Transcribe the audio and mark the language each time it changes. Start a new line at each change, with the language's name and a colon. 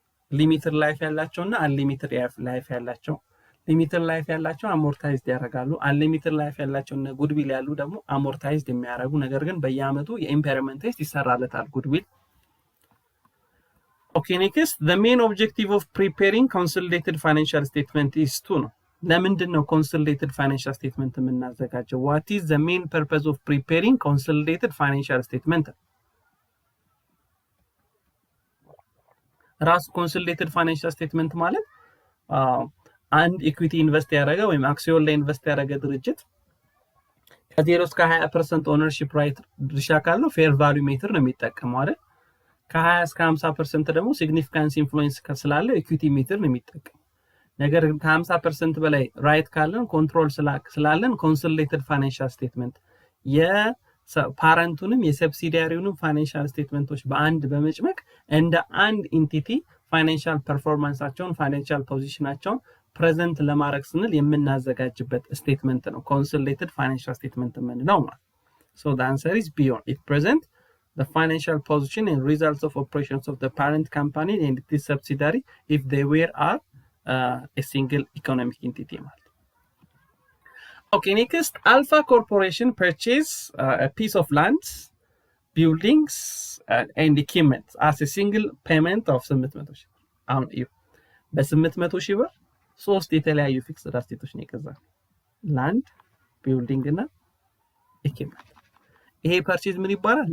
Amharic: ሊሚትድ ላይፍ ያላቸውና አንሊሚትድ ላይፍ ያላቸው ሊሚትድ ላይፍ ያላቸው አሞርታይዝድ ያደርጋሉ አንሊሚትድ ላይፍ ያላቸውና ጉድዊል ያሉ ደግሞ አሞርታይዝድ የሚያደርጉ ነገር ግን በየአመቱ የኢምፔርመንት ቴስት ይሰራለታል ጉድዊል
English: Okay, next, the main objective of preparing consolidated financial statement is to know.
Amharic: ለምንድን ነው consolidated financial statement የምናዘጋጀው?
English: What is the main purpose of preparing consolidated financial statement?
Amharic: ራሱ consolidated financial statement ማለት አንድ ኢኩዊቲ ኢንቨስት ያደረገ ወይም አክሲዮን ላይ ኢንቨስት ያደረገ ድርጅት ከ0 እስከ 20% ኦነርሺፕ ራይት ድርሻ ካለው ፌር ቫልዩ ሜትር ነው የሚጠቀመው አይደል? ከ20 እስከ 50% ደግሞ ሲግኒፊካንስ ኢንፍሉዌንስ ስላለ ኢኩዊቲ ሜትር ነው የሚጠቀመው። ነገር ግን ከ50% በላይ ራይት ካለን ኮንትሮል ስላለን ኮንሶሊዴትድ ፋይናንሻል ስቴትመንት የፓረንቱንም የሰብሲዲያሪውንም ፋይናንሻል ስቴትመንቶች በአንድ በመጭመቅ እንደ አንድ ኢንቲቲ ፋይናንሻል ፐርፎርማንሳቸውን ፋይናንሻል ፖዚሽናቸውን ፕሬዘንት ለማድረግ ስንል የምናዘጋጅበት ስቴትመንት ነው ኮንሶሊዴትድ ፋይናንሻል ስቴትመንት የምንለው ማለት።
English: So the answer is B. It present the financial position and results of operations of the parent company and its subsidiary if they were a single economic entity. Okay, next, Alpha Corporation purchased a piece of land, buildings, and equipment as a single payment of 800
Amharic: ሺህ ብር። አሁን እዩ በ800 ሺህ ብር ሶስት የተለያዩ ፊክስድ አሴቶች ነው የገዛው፣ ላንድ፣ ቢልዲንግ እና ኢኩዊፕመንት። ይሄ ፐርቼዝ ምን ይባላል?